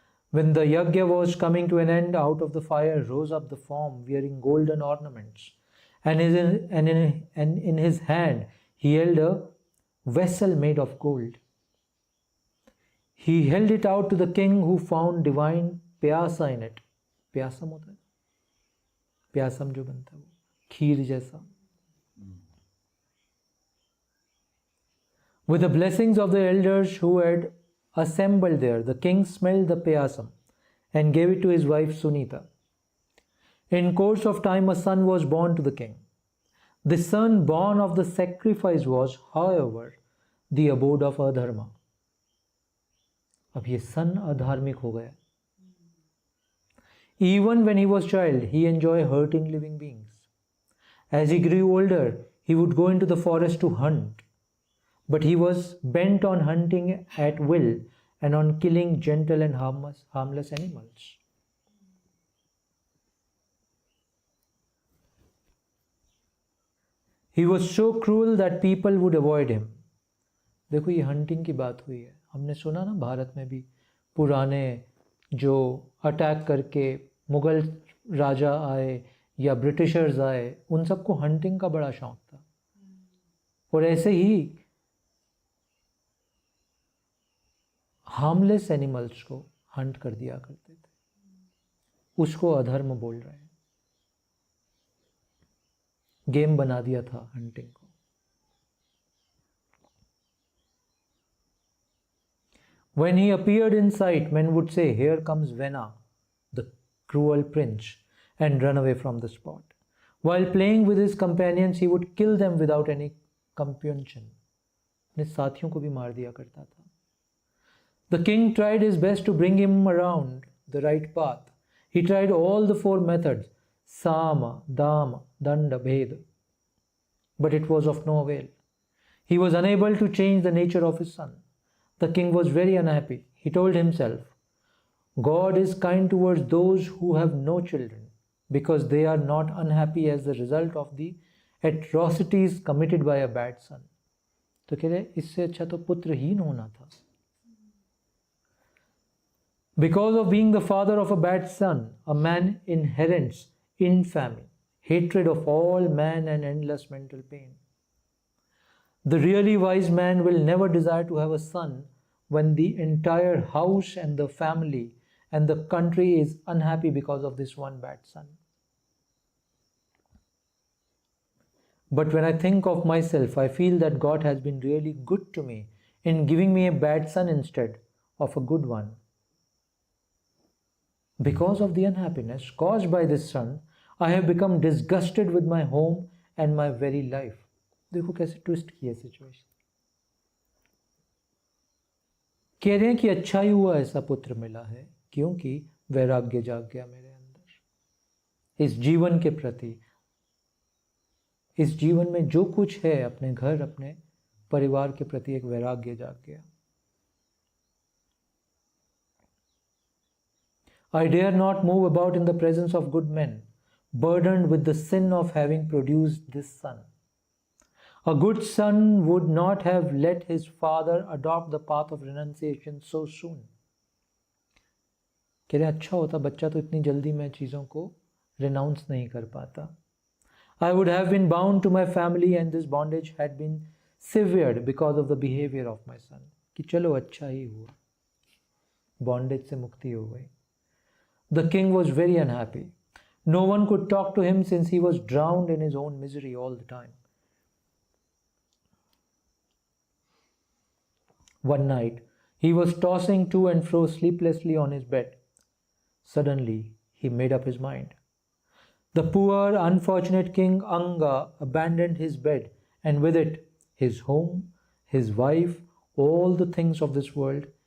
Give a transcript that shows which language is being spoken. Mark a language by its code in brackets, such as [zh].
[en] When the yajna was coming to an end, out of the fire rose up the form wearing golden ornaments, and in his hand he held a vessel made of gold. He held it out to the king, who found divine pyasa in it. [hi] Pyasam होता है, pyasam जो बनता है वो खीर जैसा. [en] With the blessings of the elders who had assembled there, the king smelled the pyasam and gave it to his wife Sunita. In course of time, a son was born to the king. The son born of the sacrifice was, however, the abode of adharma. [hi] अब ये सन अधार्मिक हो गया. [en] Even when he was child, he enjoyed hurting living beings. As he grew older, he would go into the forest to hunt. But he was bent on hunting at will and on killing gentle and harmless animals. He was so cruel that people would avoid him. [hi] देखो ये hunting की बात हुई है. हमने सुना ना भारत में भी पुराने जो अटैक करके मुगल राजा आए या ब्रिटिशर्स आए, उन सबको हंटिंग का बड़ा शौक था. और ऐसे ही [en] harmless animals [hi] को हंट कर दिया करते थे. उसको अधर्म बोल रहे हैं. गेम बना दिया था हंटिंग को. [en] When he appeared in sight, men would say, "Here comes Vena, the cruel prince," and run away from the spot. While playing with his companions, he would kill them without any compunction. [hi] अपने साथियों को भी मार दिया करता था. [en] The king tried his best to bring him around the right path. He tried all the 4 methods, Sama, Dama, Danda, Bheda. But it was of no avail. He was unable to change the nature of his son. The king was very unhappy. He told himself, God is kind towards those who have no children, because they are not unhappy as the result of the atrocities committed by a bad son. [hi] तो कह रहे इससे अच्छा तो पुत्रहीन होना था. [en] Because of being the father of a bad son, a man inherits infamy, hatred of all man, and endless mental pain. The really wise man will never desire to have a son when the entire house and the family and the country is unhappy because of this one bad son. But when I think of myself, I feel that God has been really good to me in giving me a bad son instead of a good one. Because of the unhappiness caused by this son, I have become disgusted with my home and my very life. [hi] देखो कैसे twist किया situation. कह रहे हैं कि अच्छा ही हुआ ऐसा पुत्र मिला है, क्योंकि वैराग्य जाग गया मेरे अंदर. इस जीवन के प्रति, इस जीवन में जो कुछ है, अपने घर, अपने परिवार के प्रति एक वैराग्य जाग गया. [en] I dare not move about in the presence of good men, burdened with the sin of having produced this son. A good son would not have let his father adopt the path of renunciation so soon. [hi] कह रहे अच्छा होता बच्चा तो इतनी जल्दी मैं चीज़ों को renounce नहीं कर पाता. [en] I would have been bound to my family, and this bondage had been severed because of the behavior of my son. [hi] कि चलो अच्छा ही हुआ, बॉन्डेज से मुक्ति हो गई. [en] The king was very unhappy. No one could talk to him since he was drowned in his own misery all the time. One night, he was tossing to and fro sleeplessly on his bed. Suddenly, he made up his mind. The poor, unfortunate king Anga abandoned his bed, and with it, his home, his wife, all the things of this world.